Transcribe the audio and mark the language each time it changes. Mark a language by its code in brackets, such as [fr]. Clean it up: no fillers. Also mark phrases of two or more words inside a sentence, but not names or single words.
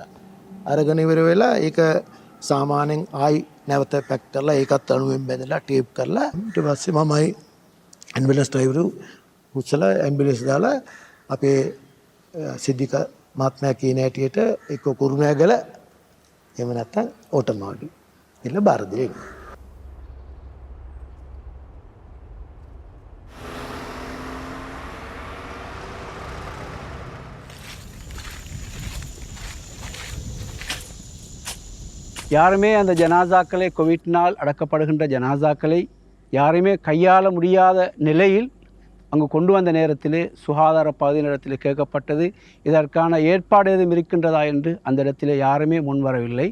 [si] අරගෙන ඉවර වෙලා ඒක සාමාන්‍යයෙන් ආයි නැවත පැක් කරලා ඒකත් අණුවෙන් බැඳලා ටේප් කරලා ඊට පස්සේ මමයි [en] ambulance drivers [si] උස්සලා ඇම්බියුලන්ස් දාලා අපේ සිද්ධික මහත්මයා කියන හැටියට එක්ක කුරුණෑගල එහෙම නැත්නම් ඕටමාවඩි ඉල්ල බාර දෙන්න. [ta] யாருமே அந்த ஜனாசாக்களை கோவிட்னால் அடக்கப்படுகின்ற ஜனாசாக்களை யாருமே கையாள முடியாத நிலையில் அங்கு கொண்டு வந்த நேரத்திலே சுகாதார பகுதியினிடத்தில் கேட்கப்பட்டது இதற்கான ஏற்பாடு எதுவும் இருக்கின்றதா என்று அந்த இடத்திலே யாருமே முன்வரவில்லை.